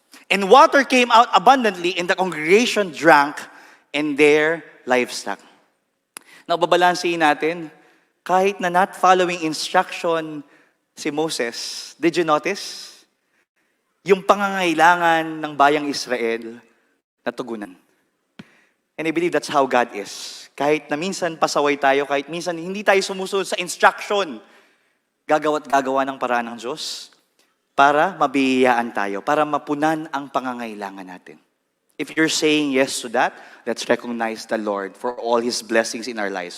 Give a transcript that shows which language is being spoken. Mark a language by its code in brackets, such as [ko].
[en] And water came out abundantly, and the congregation drank, and their livestock. [tl] Now, babalansin natin, kahit na [en] not following instruction [tl] si Moses, [en] did you notice? [tl] Yung pangangailangan ng bayang Israel natugunan. [en] And I believe that's how God is. [tl] Kahit na minsan pasaway tayo, kahit minsan hindi tayo sumusunod sa instruction, gagawa ng paraan ng Diyos para mabiyayaan tayo, para mapunan ang pangangailangan natin. [en] If you're saying yes to that, let's recognize the Lord for all His blessings in our lives.